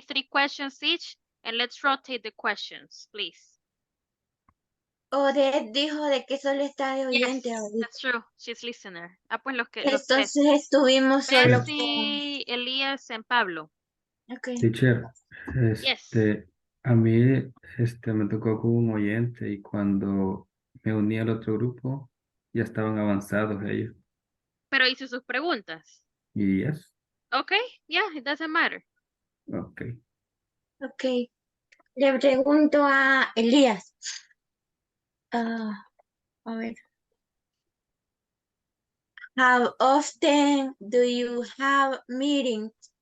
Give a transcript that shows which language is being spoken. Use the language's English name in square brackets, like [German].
[English] 3 questions each, and let's rotate the questions, please. [Spanish] Odette dijo de que solo está de oyente [English] Yes, [Spanish] ahorita. [English] that's true. She's listener. [Spanish] Ah, pues los tres. Entonces estuvimos solo con... [English] Bessie, Elías, and Pablo. Okay. Teacher, Yes. [Spanish] a mí me tocó con un oyente y cuando me uní al otro grupo ya estaban avanzados ellos. Pero hice sus preguntas. Y yes, [English] Okay, yeah, it doesn't matter. ok. [Spanish] Ok. Le pregunto a Elías. A ver. [English] How often do you have meetings?